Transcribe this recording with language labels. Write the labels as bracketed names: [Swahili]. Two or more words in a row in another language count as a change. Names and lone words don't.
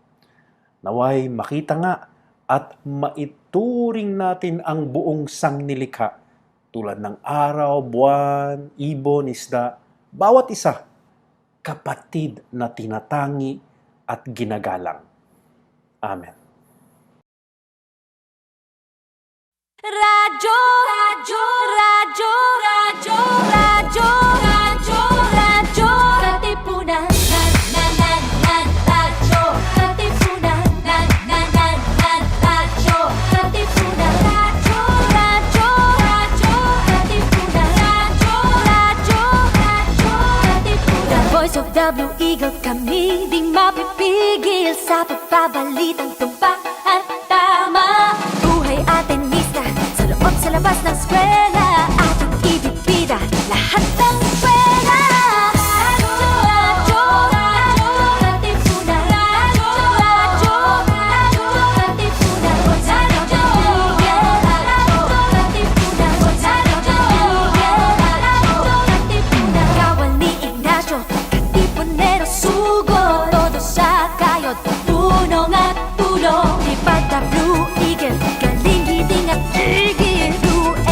[Filipino] Naway makita nga at maituring natin ang buong sangnilikha tulad ng araw, buwan, ibon, isda, bawat isa, kapatid na tinatangi at ginagalang. Amen. Radyo, radyo, radyo, radyo, radyo, radyo, radyo, katipunan, radyo, katipunan, radyo, katipunan, radyo, radyo, radyo, katipunan, radyo, katipunan. [English] Voice of the Blue Eagle, [Filipino] kami di mapipigil sa pagbabalitang tumpak at tama. Buhay Atenista, sa loob sa labas ng eskwela, ating ibibida lahat ng pera. Radyo, radyo, katipunan, radyo, katipunan, radyo, katipunan, kawal ni Ignacio, katipunero sugo, todo sa kayod, tunong at tulong, ipagka Blue Eagle, galing, giting at tigil,